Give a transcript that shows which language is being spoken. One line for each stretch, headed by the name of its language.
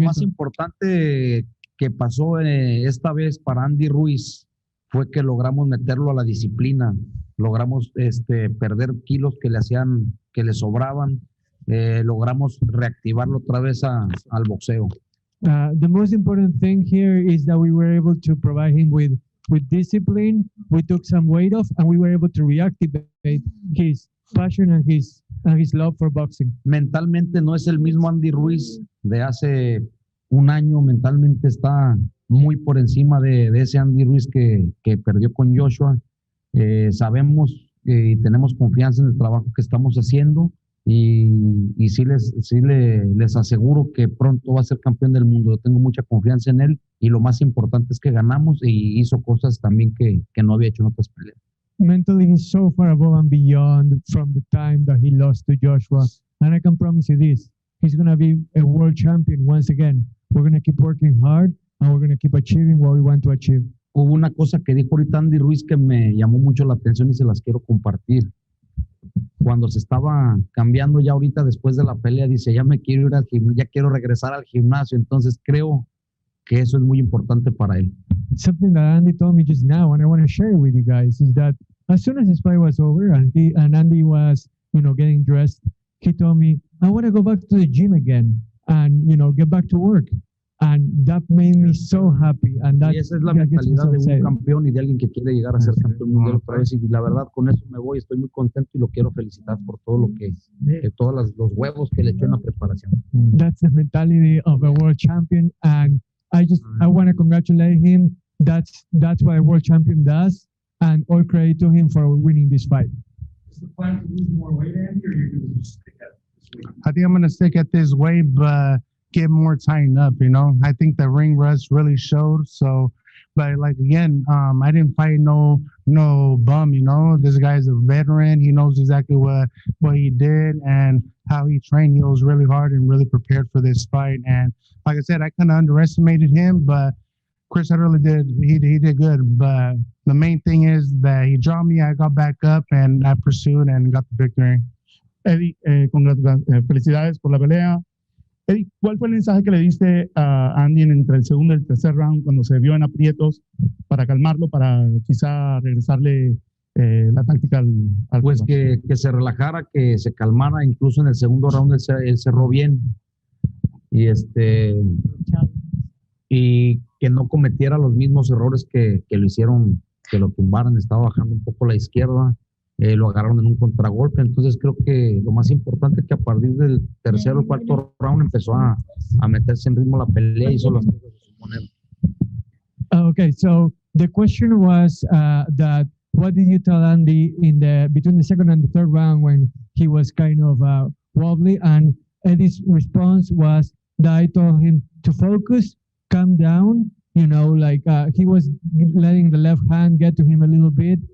Spanish: más importante que pasó esta vez para Andy Ruiz fue que logramos meterlo a la disciplina, logramos perder kilos que le sobraban, logramos reactivarlo otra vez al boxeo.
English: The most important thing here is that we were able to provide him with discipline. We took some weight off, and we were able to reactivate his passion and his love for boxing.
Spanish: Mentalmente no es el mismo Andy Ruiz de hace un año, mentalmente está muy por encima de ese Andy Ruiz que perdió con Joshua. Sabemos y tenemos confianza en el trabajo que estamos haciendo y sí les aseguro que pronto va a ser campeón del mundo. Yo tengo mucha confianza en él y lo más importante es que ganamos y hizo cosas también que no había hecho en otras peleas.
English: Mentally, he's so far above and beyond from the time that he lost to Joshua. And I can promise you this, he's going to be a world champion once again. We're going to keep working hard and we're going to keep achieving what we want to achieve.
Spanish: Hubo una cosa que dijo ahorita Andy Ruiz que me llamó mucho la atención y se las quiero compartir. Cuando se estaba cambiando ya ahorita después de la pelea, dice, ya me quiero ir al gimnasio, ya quiero regresar al gimnasio. Entonces creo que eso es muy importante para él.
English: Something that Andy told me just now, and I want to share it with you guys, is that as soon as his fight was over and Andy was, getting dressed, he told me, I want to go back to the gym again and, get back to work. And that made me so happy. And
Spanish: Y esa es la mentalidad de un campeón y de alguien que quiere llegar a ser campeón mundial otra vez. Y la verdad, con eso me voy. Estoy muy contento y lo quiero felicitar por todo lo que todos los huevos que le echó en la preparación.
English: That's the mentality of a world champion. And I want to congratulate him. That's what a world champion does. And all credit to him for winning this fight. Is the plan to lose more weight, Andy, or you're going to just stick at this weight? I think I'm going to stick at this weight, but get more tightened up, I think the ring rust really showed. So, but like, again, I didn't fight no bum, this guy's a veteran. He knows exactly what he did and how he trained. He was really hard and really prepared for this fight. And like I said, I kind of underestimated him, but Chris, I really did. He did good. But the main thing is that he dropped me. I got back up and I pursued and got the victory.
Spanish: Eddie, felicidades por la pelea. Eddie, ¿cuál fue el mensaje que le diste a Andy entre el segundo y el tercer round cuando se vio en aprietos para calmarlo, para quizá regresarle la táctica al Pues que se relajara, que se calmara. Incluso en el segundo round él cerró bien y que no cometiera los mismos errores que lo hicieron, que lo tumbaran. Estaba bajando un poco a la izquierda. Lo agarraron en un contragolpe. Entonces creo que lo más importante es que a partir del tercero o cuarto round empezó a meterse en ritmo la pelea y hizo las cosas de su manera.
English: Okay, so the question was that what did you tell Andy between the second and the third round when he was kind of wobbly? And Eddie's response was that I told him to focus, calm down, he was letting the left hand get to him a little bit.